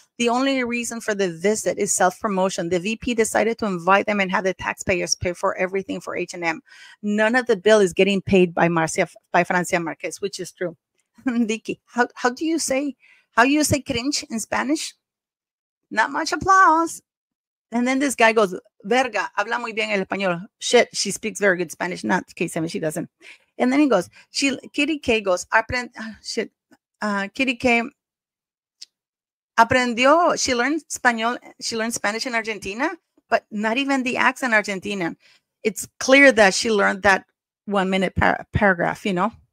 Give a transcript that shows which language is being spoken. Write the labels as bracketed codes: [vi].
[en] The only reason for the visit is self-promotion. The VP decided to invite them and have the taxpayers pay for everything for H&M. None of the bill is getting paid by Francia Marquez, which is true. Vicky, how do you say cringe in Spanish? Not much applause. And then this guy goes, [es] verga, habla muy bien el español. [en] Shit, she speaks very good Spanish. Not K7, she doesn't. And then he goes, Kitty K goes, Kitty K [es] aprendió, [en] she learned Spanish in Argentina, but not even the accent Argentinian. It's clear that she learned that 1 minute paragraph, you know?